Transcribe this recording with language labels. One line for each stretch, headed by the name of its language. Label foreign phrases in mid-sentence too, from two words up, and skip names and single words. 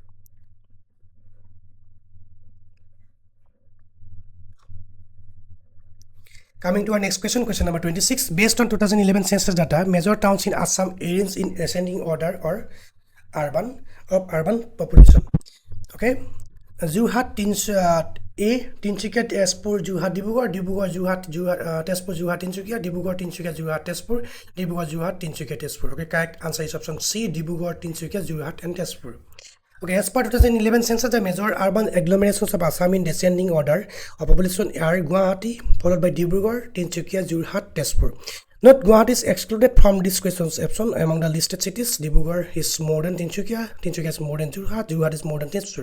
English: Coming to our next question, question number 26. Based on 2011 census data, major towns in Assam arranged in ascending order or urban population. Okay, Jorhat, Tinsukia, Tezpur, Jorhat, Dibrugarh, Jorhat, Tezpur, Jorhat, Tinsukia, Dibrugarh, Tinsukia, Jorhat, Tezpur, Dibrugarh, Jorhat, Tinsukia, Tezpur. Okay, correct answer is option C, Dibrugarh, Tinsukia, Jorhat, and Tezpur. Okay, as per 2011 census, the major urban agglomerations of Assam in descending order of population are Guwahati, followed by Dibrugarh, Tinsukia, Jorhat, Tezpur. Note, Guwahati is excluded from this question's option. Among the listed cities, Dibrugarh is more than Tinsukia, Tinsukia is more than Jorhat, Jorhat is more than Tezpur.